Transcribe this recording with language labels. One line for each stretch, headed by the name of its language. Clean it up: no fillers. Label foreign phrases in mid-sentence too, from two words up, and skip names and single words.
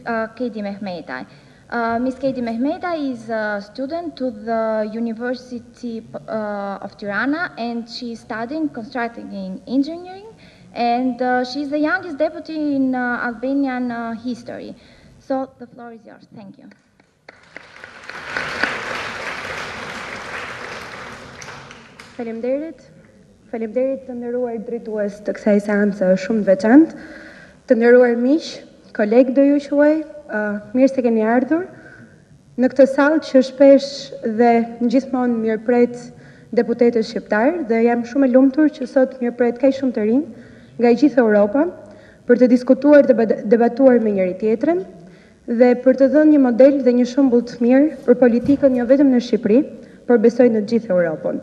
English: Kedi Mehmetaj. Ms. Kedi Mehmetaj is a student to the University of Tirana, and she is studying constructing engineering, and she is the youngest deputy in Albanian history. So the floor is yours. Thank you.
Albanian: Faleminderit. Faleminderit të nderuar drejtues të kësaj seance shumë të veçantë, të nderuar miq, kolegë do ju quaj, mirë se keni ardhur në këtë sallë që shpesh dhe gjithmonë mirëpret deputetët shqiptar, dhe jam shumë e lumtur që sot mirëpret kaq shumë të rinj nga gjithë Europa për të diskutuar dhe debatuar me njëri tjetrin dhe për të dhënë një model dhe një shembull të mirë për politikën jo vetëm në Shqipëri, por besoj në gjithë Europën.